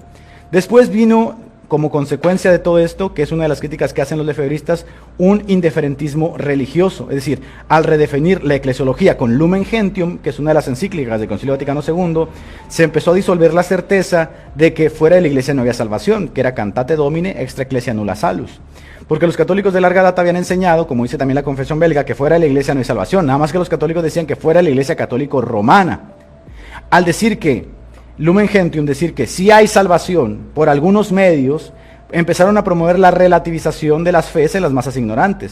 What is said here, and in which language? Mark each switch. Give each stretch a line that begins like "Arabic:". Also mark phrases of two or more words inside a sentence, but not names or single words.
Spanish: Después vino, como consecuencia de todo esto, que es una de las críticas que hacen los lefebristas, un indiferentismo religioso. Es decir, al redefinir la eclesiología con Lumen Gentium, que es una de las encíclicas del Concilio Vaticano II, se empezó a disolver la certeza de que fuera de la iglesia no había salvación, que era
Latin: cantate domine extra ecclesia nulla salus.
Spanish: Porque los católicos de larga data habían enseñado, como dice también la confesión belga, que fuera de la iglesia no hay salvación. Nada más que los católicos decían que fuera de la iglesia católico romana. Al decir que Lumen Gentium, decir que sí hay salvación por algunos medios, empezaron a promover la relativización de las fees en las masas ignorantes.